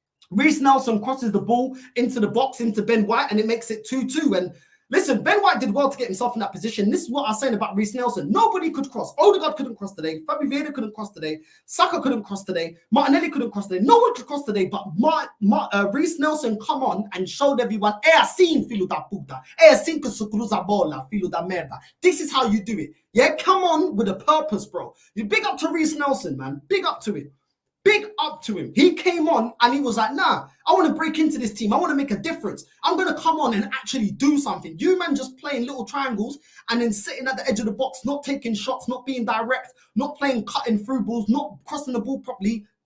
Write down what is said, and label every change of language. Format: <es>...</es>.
<en>Reece Nelson crosses the ball into the box, into Ben White, and it makes it 2-2. And listen, Ben White did well to get himself in that position. This is what I was saying about Reece Nelson. Nobody could cross. Odegaard couldn't cross today. Fabio Vieira couldn't cross today. Saka couldn't cross today. Martinelli couldn't cross today. No one could cross today. But Reece Nelson come on and showed everyone,</en> <pt>é assim, filho da puta. É assim que se cruza a bola, filho da merda.</pt> <en>This is how you do it. Yeah, come on with a purpose, bro. You big up to Reece Nelson, man. Big up to it. Big up to him. He came on and he was like, nah, I want to break into this team. I want to make a difference. I'm going to come on and actually do something. You man just playing little triangles and then sitting at the edge of the box, not taking shots, not being direct, not playing cutting through balls, not crossing the ball properly.</en>